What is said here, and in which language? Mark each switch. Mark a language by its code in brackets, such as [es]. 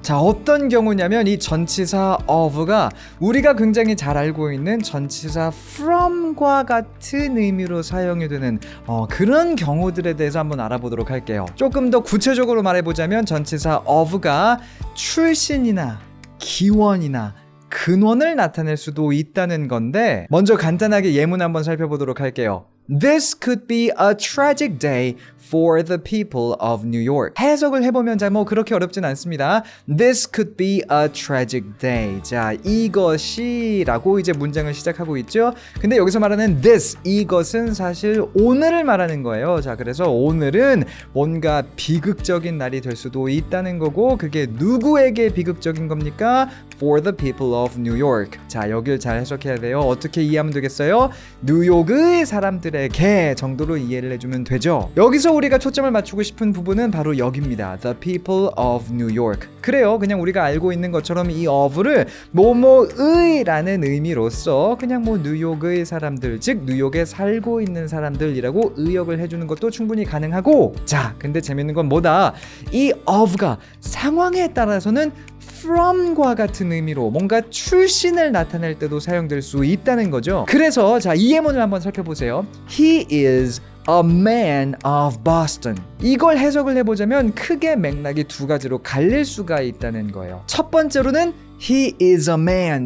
[ko] 자, 어떤 경우냐면 이 전치사 of가 우리가 굉장히 잘 알고 있는 전치사 from과 같은 의미로 사용이 되는 그런 경우들에 대해서 한번 알아보도록 할게요. 조금 더 구체적으로 말해보자면 전치사 of가 출신이나 기원이나 근원을 나타낼 수도 있다는 건데, 먼저 간단하게 예문 한번 살펴보도록 할게요. [en] This could be a tragic day for the people of New York. [ko] 해석을 해보면 자, 뭐 그렇게 어렵진 않습니다. [en] This could be a tragic day. [ko] 자, 이것이 라고 이제 문장을 시작하고 있죠. 근데 여기서 말하는 this, 이것은 사실 오늘을 말하는 거예요. 자, 그래서 오늘은 뭔가 비극적인 날이 될 수도 있다는 거고, 그게 누구에게 비극적인 겁니까? [en] For the people of New York. [ko] 자, 여길 잘 해석해야 돼요. 어떻게 이해하면 되겠어요? 뉴욕의 사람들에게 정도로 이해를 해주면 되죠. 여기서 우리가 초점을 맞추고 싶은 부분은 바로 여기입니다. [en] The people of New York. [ko] 그래요. 그냥 우리가 알고 있는 것처럼 이 of를 뭐뭐의 라는 의미로서 그냥 뭐 뉴욕의 사람들, 즉 뉴욕에 살고 있는 사람들이라고 의역을 해주는 것도 충분히 가능하고, 자, 근데 재밌는 건 뭐다? 이 of가 상황에 따라서는 from과 같은 의미로 뭔가 출신을 나타낼 때도 사용될 수 있다는 거죠. 그래서 자, 이 예문을 한번 살펴보세요. [en] He is a man of Boston. [ko] 이걸 해석을 해보자면 크게 맥락이 두 가지로 갈릴 수가 있다는 거예요. 첫 번째로는 [en] He is a man.